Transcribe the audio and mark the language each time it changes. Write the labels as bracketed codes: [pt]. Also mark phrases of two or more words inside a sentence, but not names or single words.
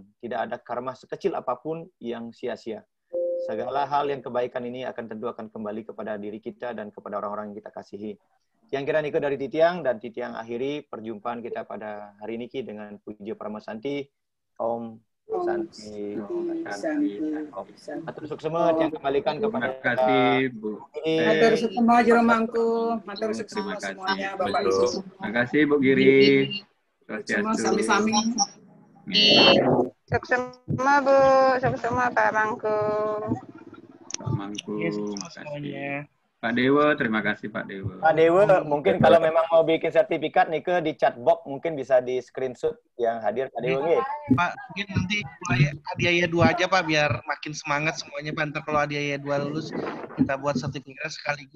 [id] Tidak ada karma sekecil apapun yang sia-sia. Segala hal yang kebaikan ini tentu akan kembali kepada diri kita dan kepada orang-orang yang kita kasihi. Yang kira Niko dari Titiang, dan Titiang akhiri perjumpaan kita pada hari ini dengan Puji Parama Santi, Om Santi, [ban] matur suksema [id] yang kembalikan kepada terima kasih Bu. [ban] Matur suksema jero mangku, matur suksema semuanya Bapak Ibu. [id] Terima kasih Bu Giri. Semua sami-sami. [ban] Suksema Bu, suksema Pak Mangku. [id] Pak Mangku, terima kasih. Pak Dewa, terima kasih Pak Dewa. Pak Dewa, mungkin kalau memang mau bikin sertifikat nih ke di chat box mungkin bisa di screenshot yang hadir Pak Dewa nih. Pak, mungkin nanti mulai Adiaya 2 aja Pak, biar makin semangat semuanya Pak. Ntar kalau Adiaya 2 lulus, kita buat sertifikat sekaligus.